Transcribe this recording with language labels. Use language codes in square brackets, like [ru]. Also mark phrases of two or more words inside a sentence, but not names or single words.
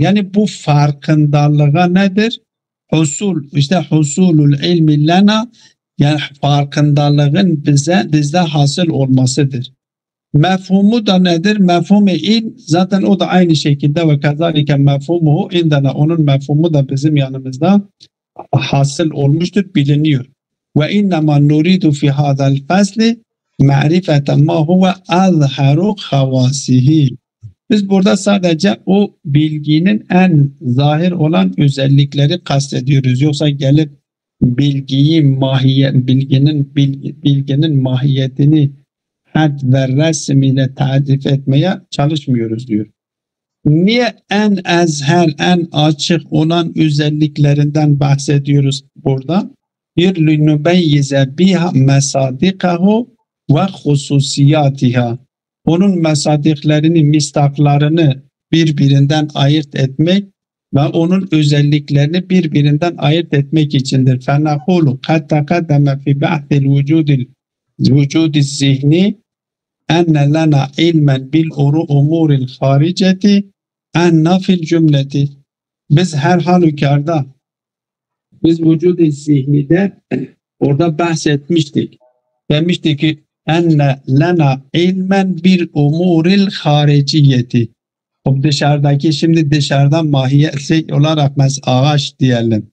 [tr] Yani bu farkındalığa nedir? [ar] حصول العلم لنا, [tr] yani farkındalığın bizde hasıl olmasıdır. Mefhumu da nedir? Mefhum-i ilm zaten o da aynı şekilde [ar] وكذلك مفهومه عندنا, [tr] onun mefhumu da bizim yanımızda hasıl olmuştur, biliniyor. [ar] وإنما نريد في هذا الفصل معرفة ما هو أظهر خواصه. [tr] Biz burada sadece o bilginin en zahir olan özellikleri kastediyoruz. Yoksa gelip bilginin mahiyetini had ve resmiyle tarif etmeye çalışmıyoruz diyor. Niye en azhar, en açık olan özelliklerinden bahsediyoruz burada? [ar] لِنُبَيِّزَ بِهَا مَسَادِقَهُ وَخُصُوصِيَاتِهَا. [tr] Onun mesadiklerini, mistaklarını birbirinden ayırt etmek ve onun özelliklerini birbirinden ayırt etmek içindir. [ar] فَنَقُولُ قَدْ تَقَدَّمَ فِي بَحْثِ الْوُجُودِ الزِّهْنِ اَنَّ لَنَا عِلْمًا بِالْاُمُورِ الْخَارِجَةِ اَنَّ فِي الْجُمْلَةِ. [tr] Biz her halükarda biz vücud-i zihnide orada bahsetmiştik. Demiştik ki [ar] أن لنا علما بالأمور الخارجية. [tr] O dışarıdaki, şimdi dışarıdan mahiyet olarak ağaç diyelim.